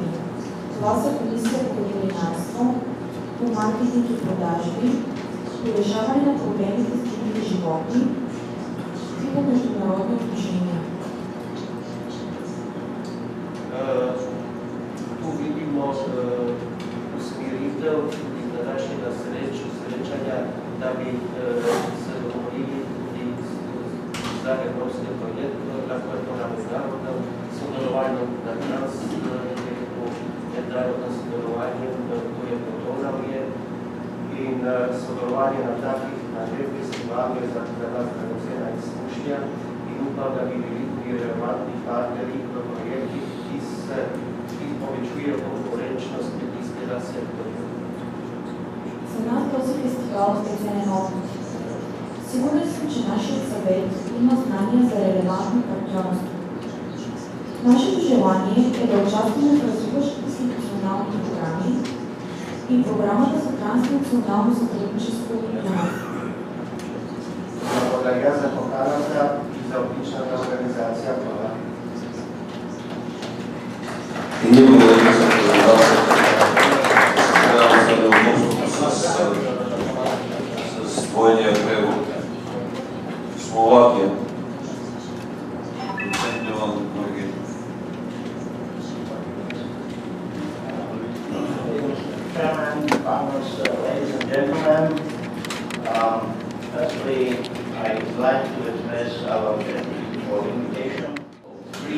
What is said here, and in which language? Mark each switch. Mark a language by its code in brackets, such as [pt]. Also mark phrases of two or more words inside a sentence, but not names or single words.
[bg] Това са комисия по ветеринарство, по маркетинг и продажби, по решаване на проблемите с дивите животни и по международни отношения. [sl] Tu vidimo usmeritev iz današnjega srečanja, da bi se dogovorili tudi za evropski projekt, lahko je to na mednarodnem sodelovanju, na mednarodnem sodelovanju, to je Podonavje in sodelovanje na takih festivalih za nas dragocena izkušnja in upam, da bi bili tudi relevantni partnerji v projektih, ki povečujejo konkurenčnost kmetijskega sektorja. [bg] За нас този фестивал е ценен опит. Сигурен съм, че нашият съвет има знания за релевантно партньорство. Нашето желание е да участваме в развиващите си национални програми и програмата за транснационално сътрудничество на нас. Благодаря за поканата и за отличната организация. И ние благодарим за презентацията. Трябва за неудобството с двойния превод. Словакия. [en] Chairman, Congress, ladies and gentlemen, firstly, I would like to express our gratitude for the invitation of